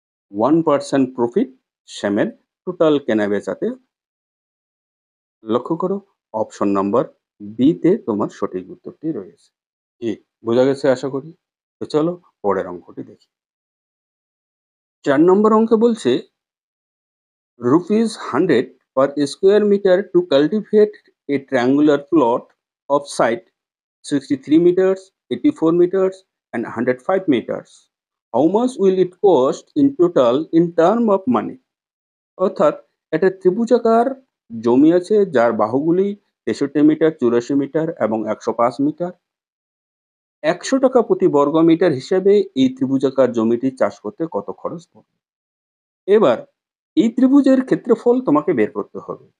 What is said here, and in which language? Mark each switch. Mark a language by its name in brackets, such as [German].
[Bangla] 1% profit শ্যামের total কেনা-বেচাতে। লক্ষ্য করো অপশন নাম্বার বি তে তোমার সঠিক উত্তরটি রয়েছে। কি বোঝা গেছে আশা করি? তো চলো পরের অঙ্কটি দেখি। ৪ নম্বর অঙ্কে বলছে [English] rupees 100 per square meter to cultivate a triangular plot of site 63 meters, 84 meters and 105 meters. How much will it cost in total in term of money? [Bangla] অর্থাৎ একটা ত্রিভুজাকার জমি আছে যার বাহুগুলি ৬৩ মিটার, ৮৪ মিটার এবং ১০৫ মিটার। ৳১০০ প্রতি বর্গ মিটার হিসেবে এই ত্রিভুজাকার জমিটি চাষ করতে কত খরচ পড়বে? এবার এই ত্রিভুজের ক্ষেত্রফল তোমাকে বের করতে হবে।